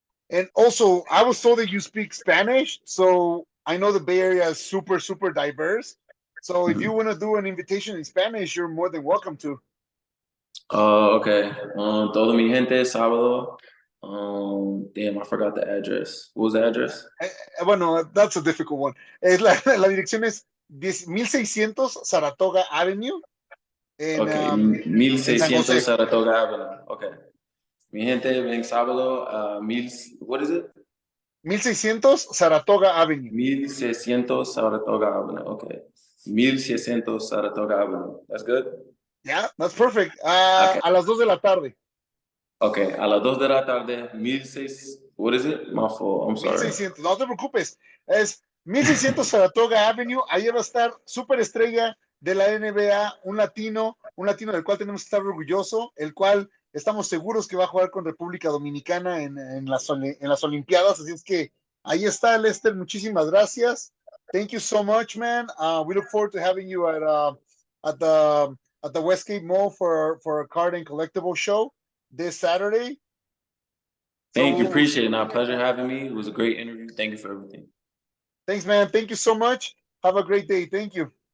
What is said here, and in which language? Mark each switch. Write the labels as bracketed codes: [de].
[en] And also, I was told that you speak Spanish, so I know the Bay Area is super, super diverse. So if you want to do an invitation in Spanish, you're more than welcome to. [es] Okay. Todo mi gente, sábado. [en] Damn, I forgot the address. What was the address? Bueno, that's a difficult one. [es] La dirección es 1600 Saratoga Avenue [en] Okay, [es] en San 1600 José. Saratoga Avenue. Okay. Mi gente, ven sábado a [en] what is it? 1600 Saratoga Avenue. 1600 Saratoga Avenue. Okay. 1600 Saratoga Avenue. That's good? Yeah, that's perfect. Okay. [es] A las 2 de la tarde. [en] Okay. [es] A las 2 de la tarde, [en] 1600. What is it? My fault. I'm sorry. [es] 1600, no te preocupes. Es 1600 Saratoga Avenue. Ahí va a estar super estrella de la NBA, un latino del cual tenemos que estar orgulloso, el cual estamos seguros que va a jugar con República Dominicana en las Olimpiadas. Así es que ahí está, Lester. Muchísimas gracias. [en] Thank you so much, man. We look forward to having you at the Westgate Mall for a card and collectible show this Saturday. Thank you. So Appreciate it. Now, pleasure having me. It was a great interview. Thank you for everything. thanks, man. Thank you so much. Have a great day. Thank you.